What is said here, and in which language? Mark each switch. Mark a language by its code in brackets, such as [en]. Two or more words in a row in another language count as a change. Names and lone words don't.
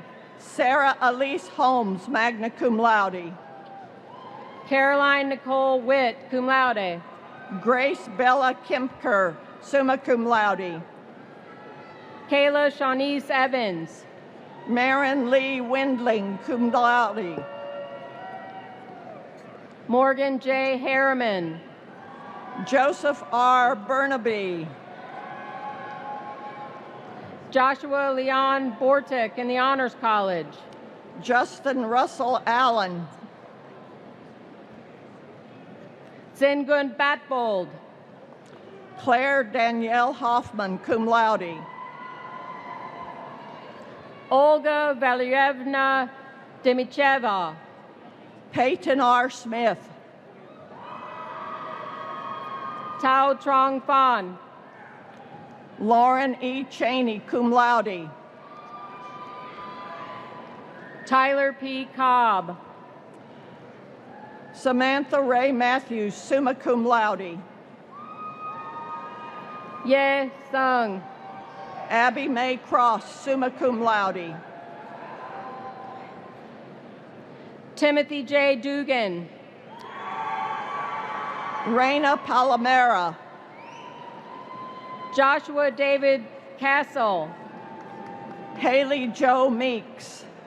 [en] Sarah Elise Holmes, [la] magna cum laude. [en] Caroline Nicole Witt, [la] cum laude. [en] Grace Bella Kempker, [la] summa cum laude. [en] Kayla Shawnice Evans. Marin Lee Windling, [la] cum laude. [en] Morgan J. Harriman. Joseph R. Burnaby. Joshua Leon Bortic in the Honors College. Justin Russell Allen. Zingun Batbold. Claire Danielle Hoffman, [la] cum laude. [en] Olga Valeryevna Demicheva. Peyton R. Smith. Tao Trong Phan. Lauren E. Cheney, [la] cum laude. [en] Tyler P. Cobb. Samantha Ray Matthews, [la] summa cum laude. [en] Ye Sung. Abby Mae Cross, [la] summa cum laude. [en] Timothy J. Dugan. Reina Palomera. Joshua David Castle. Haley Joe Meeks.